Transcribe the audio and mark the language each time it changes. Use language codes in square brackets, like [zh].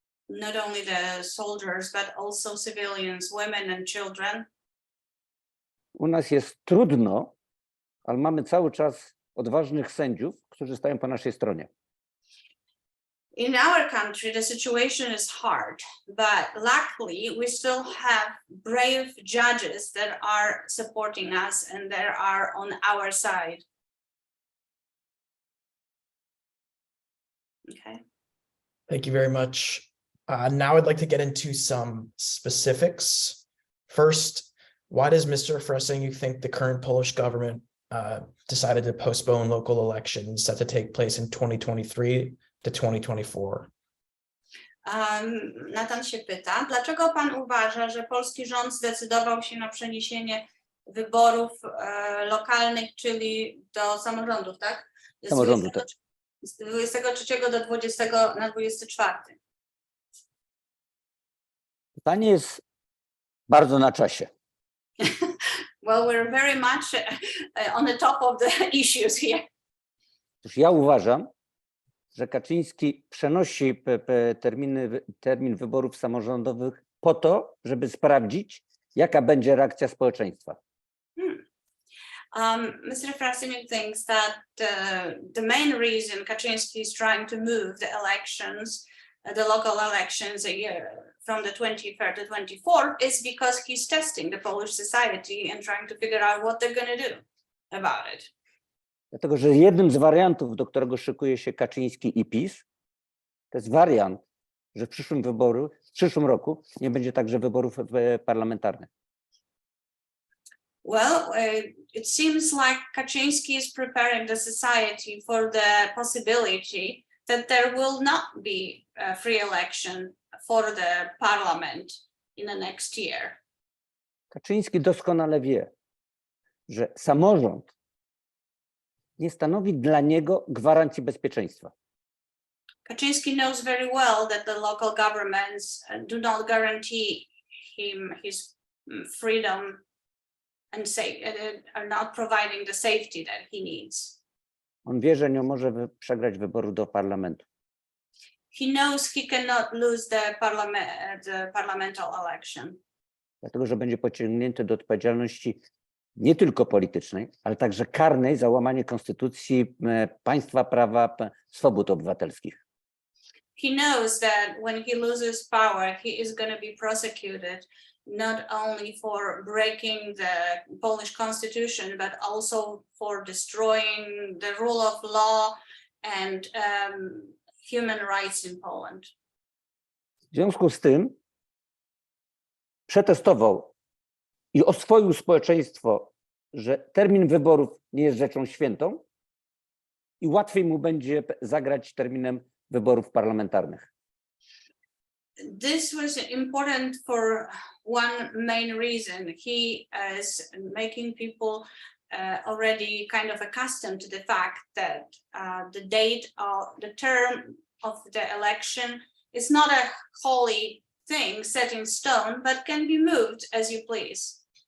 [en] not only the soldiers, but also civilians, women and children. [pl] U nas jest trudno, ale mamy cały czas odważnych sędziów, którzy stają po naszej stronie. [en] In our country, the situation is hard, but luckily we still have brave judges that are supporting us and that are on our side. Okay. Thank you very much. Now I'd like to get into some specifics. First, why does Mr. Frasyniuk think the current Polish government decided to postpone local elections set to take place in 2023 to 2024? [pl] Nathan się pyta, dlaczego pan uważa, że polski rząd zdecydował się na przeniesienie wyborów lokalnych, czyli do samorządów, tak? Samorządu, tak. Z 23 do 20 na 24. Pytanie jest bardzo na czasie. [en] Well, we're very much on the top of the issues here. [pl] Otóż ja uważam, że Kaczyński przenosi termin wyborów samorządowych po to, żeby sprawdzić, jaka będzie reakcja społeczeństwa. [en] Mr. Frasyniuk thinks that the main reason Kaczynski is trying to move the elections, the local elections a year from the 23rd to 24th is because he's testing the Polish society and trying to figure out what they're going to do about it. [pl] Dlatego, że jednym z wariantów, do którego szykuje się Kaczyński i PiS, to jest wariant, że w przyszłym roku nie będzie także wyborów parlamentarnych. [en] Well, it seems like Kaczynski is preparing the society for the possibility that there will not be a free election for the parliament in the next year. [pl] Kaczyński doskonale wie, że samorząd nie stanowi dla niego gwarancji bezpieczeństwa. [en] Kaczynski knows very well that the local governments do not guarantee him his freedom and are not providing the safety that he needs. [pl] On wie, że nie może przegrać wyboru do parlamentu. [en] He knows he cannot lose the parliamentary election. [pl] Dlatego, że będzie pociągnięty do odpowiedzialności nie tylko politycznej, ale także karnej za łamanie konstytucji, państwa prawa, swobód obywatelskich. [en] He knows that when he loses power, he is going to be prosecuted not only for breaking the Polish constitution, but also for destroying the rule of law and human rights in Poland. [pl] W związku z tym przetestował i oswoił społeczeństwo, że termin wyborów nie jest rzeczą świętą i łatwiej mu będzie zagrać terminem wyborów parlamentarnych. [en] This was important for one main reason. He is making people already kind of accustomed to the fact that the term of the election is not a holy thing set in stone, but can be moved as you please.